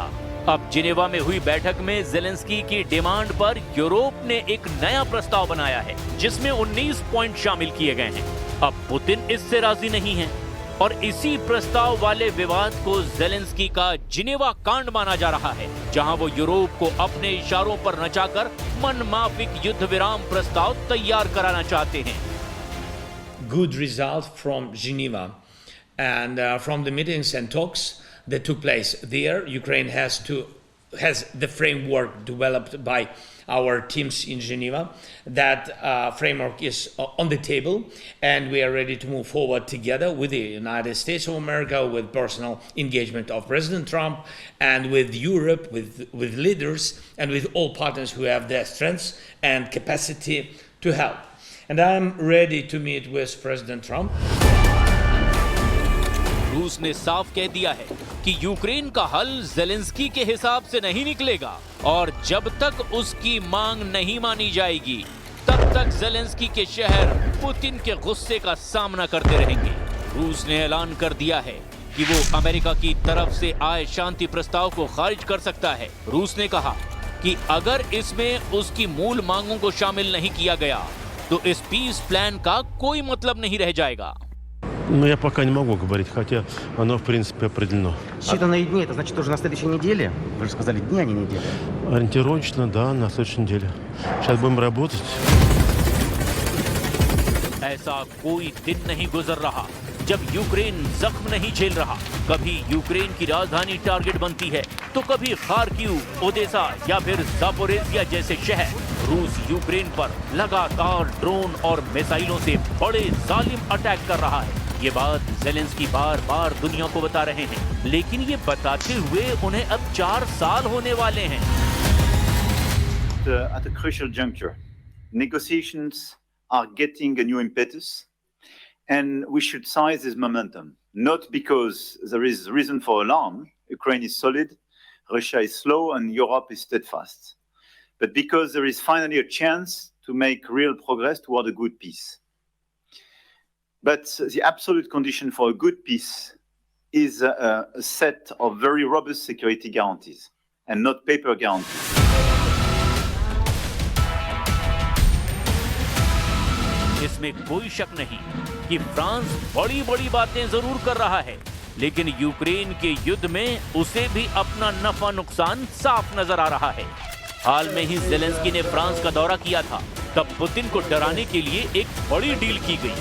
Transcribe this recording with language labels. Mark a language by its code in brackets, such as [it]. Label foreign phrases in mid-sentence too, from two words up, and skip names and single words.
[hi] अब जिनेवा में हुई बैठक में जेलेंस्की की डिमांड पर यूरोप ने एक नया प्रस्ताव बनाया है, जिसमें 19 पॉइंट शामिल किए गए हैं। अब पुतिन इससे राजी नहीं है, और इसी प्रस्ताव वाले विवाद को जेलेंस्की का जिनेवा कांड माना जा रहा है, जहां वो यूरोप को अपने इशारों पर नचाकर मनमाफिक युद्ध विराम प्रस्ताव तैयार कराना चाहते हैं। [en] Good result from Geneva and from the meetings and talks that took place there. Ukraine has the framework developed by our teams in Geneva. That framework is on the table, and we are ready to move forward together with the United States of America, with personal engagement of President Trump, and with Europe, with leaders, and with all partners who have the strengths and capacity to help. And I am ready to meet with President Trump. [hi] रूस ने साफ कह दिया है कि यूक्रेन का हल जेलेंस्की के हिसाब से नहीं निकलेगा, और जब तक उसकी मांग नहीं मानी जाएगी तब तक जेलेंस्की के शहर पुतिन के गुस्से का सामना करते रहेंगे। रूस ने ऐलान कर दिया है कि वो अमेरिका की तरफ से आए शांति प्रस्ताव को खारिज कर सकता है। रूस ने कहा कि अगर इसमें उसकी मूल मांगों को शामिल नहीं किया गया तो इस [en] peace plan [hi] का कोई मतलब नहीं रह जाएगा। [ru] Ну, я пока не могу говорить, хотя оно, в принципе, определено. Считанные дни, это значит уже на следующей неделе? Вы же сказали дни, а не недели. Ориентировочно, да, на следующей неделе. Сейчас будем работать. [hi] ऐसा कोई दिन नहीं गुजर रहा जब यूक्रेन जख्म नहीं झेल रहा। कभी यूक्रेन की राजधानी टारगेट बनती है, तो कभी खार्किव, ओडेसा या फिर जापोरेजिया जैसे शहर। रूस यूक्रेन पर लगातार ड्रोन और मिसाइलों से बड़े जालिम अटैक कर रहा है। ये बात जेलेंस्की बार बार दुनिया को बता रहे हैं, लेकिन ये बताते हुए उन्हें अब 4 साल होने वाले हैं। [en] At a crucial juncture, negotiations are getting a new impetus, and we should seize this momentum, not because there is reason for alarm, Ukraine is solid, Russia is slow, and Europe is steadfast, but because there is finally a chance to make real progress toward a good peace. But the absolute condition for a good peace is a set of very robust security guarantees, and not paper guarantees. [hi] इसमें कोई शक नहीं कि फ्रांस बड़ी बड़ी बातें जरूर कर रहा है, लेकिन यूक्रेन के युद्ध में उसे भी अपना नफा नुकसान साफ नजर आ रहा है। हाल में ही जेलेंस्की ने फ्रांस का दौरा किया था, तब पुतिन को डराने के लिए एक बड़ी डील की गई।